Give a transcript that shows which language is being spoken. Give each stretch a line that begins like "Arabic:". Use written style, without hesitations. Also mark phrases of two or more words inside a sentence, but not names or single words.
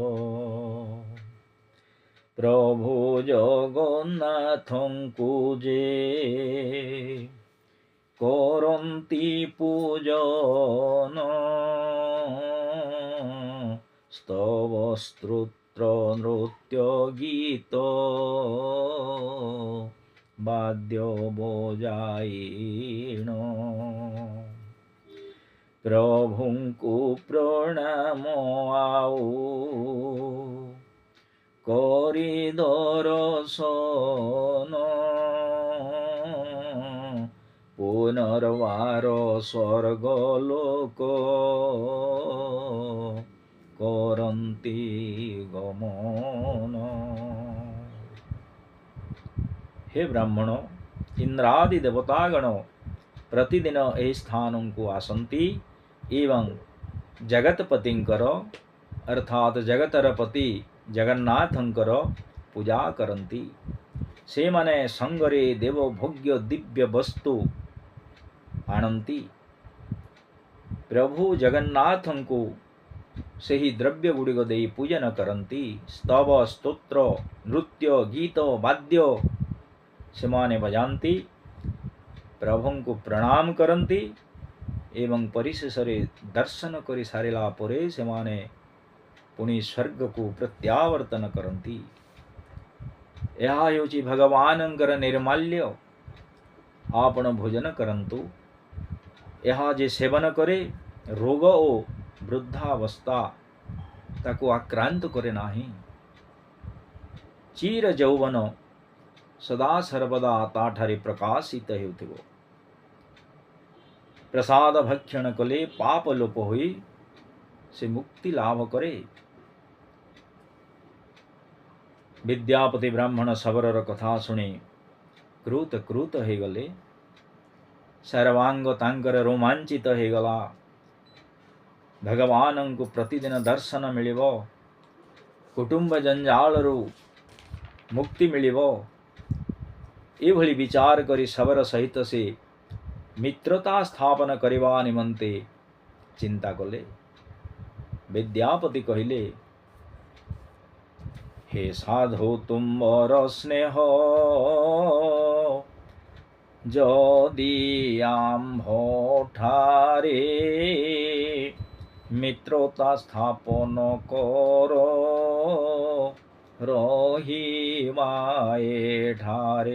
Odia: ପ୍ରଭୁ ଜଗନ୍ନାଥଙ୍କୁ ଯେ କରନ୍ତି ପୂଜନ, ସ୍ତବ ସ୍ତୋତ୍ର ନୃତ୍ୟ ଗୀତ ବାଦ୍ୟ ବଜାଇଣ। ପ୍ରଭୁଙ୍କୁ ପ୍ରଣାମ ଆଉ କରି ଦର୍ଶନ, ପୁନର୍ବାର ସ୍ୱର୍ଗଲୋକ କରନ୍ତି ଗମନ। ହେ ବ୍ରାହ୍ମଣ, ଇନ୍ଦ୍ରାଦି ଦେବତାଗଣ ପ୍ରତିଦିନ ଏ ସ୍ଥାନକୁ ଆସନ୍ତି ଏବଂ ଜଗତପତିଙ୍କର ଅର୍ଥାତ ଜଗତର ପତି ଜଗନ୍ନାଥଙ୍କର ପୂଜା କରନ୍ତି। ସେ ମାନେ ସଙ୍ଗରେ ଦେବ ଭୋଗ୍ୟ ଦିବ୍ୟ ବସ୍ତୁ ଆଣନ୍ତି। ପ୍ରଭୁ ଜଗନ୍ନାଥଙ୍କୁ ସେହି ଦ୍ରବ୍ୟ ଗୁଡ଼ିକ ଦେଇ ପୂଜନ କରନ୍ତି। ସ୍ତବ ସ୍ତୋତ୍ର ନୃତ୍ୟ ଗୀତ ବାଦ୍ୟ ସେମାନେ ବଜାନ୍ତି, ପ୍ରଭୁଙ୍କୁ ପ୍ରଣାମ କରନ୍ତି ଏବଂ ପରିଶେଷରେ ଦର୍ଶନ କରି ସାରିଲା ପରେ ସେମାନେ ପୁଣି ସ୍ୱର୍ଗକୁ ପ୍ରତ୍ୟାବର୍ତ୍ତନ କରନ୍ତି। ଏହା ହେଉଛି ଭଗବାନଙ୍କର ନିର୍ମାଲ୍ୟ। ଆପଣ ଭୋଜନ କରନ୍ତୁ। ଏହା ଯେ ସେବନ କରେ ରୋଗ ଓ ବୃଦ୍ଧାବସ୍ଥା ତାକୁ ଆକ୍ରାନ୍ତ କରେ ନାହିଁ। ଚିର ଯୌବନ ସଦା ସର୍ବଦା ତାଠାରେ ପ୍ରକାଶିତ ହେଉଥିବ। ପ୍ରସାଦ ଭକ୍ଷଣ କଲେ ପାପ ଲୋପ ହୋଇ ସେ ମୁକ୍ତି ଲାଭ କରେ। ବିଦ୍ୟାପତି ବ୍ରାହ୍ମଣ ଶବରର କଥା ଶୁଣି କୃତ କୃତ ହୋଇ ଗଲେ। ସର୍ବାଙ୍ଗ ତାଙ୍କର ରୋମାଞ୍ଚିତ ହୋଇ ଗଲା। ଭଗବାନଙ୍କୁ ପ୍ରତିଦିନ ଦର୍ଶନ ମିଳିବ, କୁଟୁମ୍ବ ଜଞ୍ଜାଳରୁ ମୁକ୍ତି ମିଳିବ, ଏଭଳି ବିଚାର କରି ଶବର ସହିତ ସେ ମିତ୍ରତା ସ୍ଥାପନ କରିବା ନିମନ୍ତେ ଚିନ୍ତା କଲେ। ବିଦ୍ୟାପତି କହିଲେ, ହେ ସାଧୁ ତୁମ୍ଭର ସ୍ନେହ ଯଦି ଆମ୍ଭ ଠାରେ ମିତ୍ରତା ସ୍ଥାପନ କର ରହିବାଏ ଠାରେ।